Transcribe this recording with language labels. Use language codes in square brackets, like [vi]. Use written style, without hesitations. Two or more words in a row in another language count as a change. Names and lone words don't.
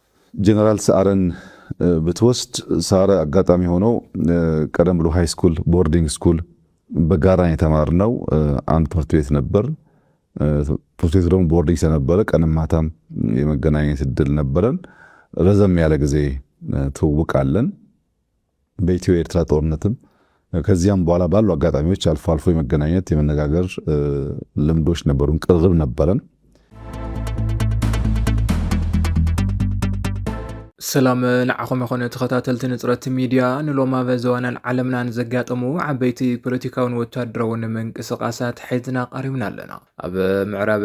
[am] ጀነራል ሰዓረን ብትወስድ ሰዓረ አጋጣሚ ሆኖ ቀደም ብሎ ሃይ ስኩል ቦርዲንግ ስኩል በጋራ የተማርነው አንድ ትምህርት ቤት ነበር። ትምህርት ቤቱ ደግሞ ቦርዲንግ ስለነበረ ቀንም ማታም የመገናኘት እድል ነበረን። ረዘም ያለ ጊዜ ትውውቃለን። በኢትዮ ኤርትራ ጦርነትም ከዚያም በኋላ ባሉ አጋጣሚዎች አልፎ አልፎ የመገናኘት የመነጋገር ልምዶች ነበሩን፣ ቅርርብ ነበረን። [ti] ሰላም ንዓኹም ይኹን ተኸታተልቲ ንጽረት ሚድያ ንሎማ በዘዋናን ዓለምናን ዘጋጠሙ ዓበይቲ ፖለቲካውን ወታደራውን ምንቅስቓሳት ሒዝና ቀሪብና ኣለና። ኣብ ምዕራብ